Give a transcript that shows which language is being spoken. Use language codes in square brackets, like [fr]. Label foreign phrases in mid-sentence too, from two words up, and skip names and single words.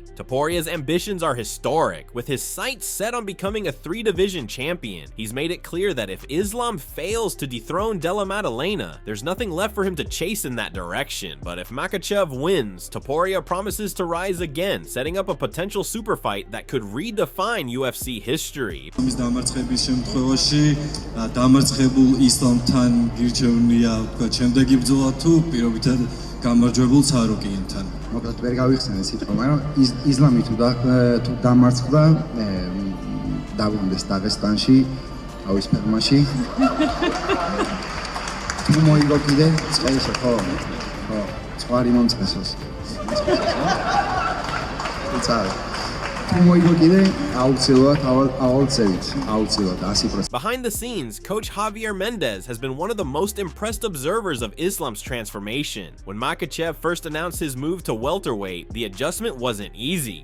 [en] Topuria's ambitions are historic, with his sights set on becoming a 3-division champion. He's made it clear that if Islam fails to dethrone Della Maddalena, there's nothing left for him to chase in that direction. But if Makhachev wins, Topuria promises to rise again, setting up a potential super fight that could redefine UFC history. [ka] Ამის დამარცხების შემთხვევაში დამარცხებულ ისლამთან გირჩევნია თქვა შემდეგი ბრძოლა თუ პირობითად გამარჯვებულ ცარუკიენთან. მოკლედ ვერ გავიხსენე სიტყვა, მაგრამ ისლამი თუ დამარცხდა დაბრუნდეს დაღესტანში, თავის ფერმაში. თუ მოიგო კიდე წყალისა, ხო? ხო, წყალი მომწესოს. [en] Behind the scenes, Coach Javier Mendez has been one of the most impressed observers of Islam's transformation. When Makhachev first announced his move to welterweight, the adjustment wasn't easy.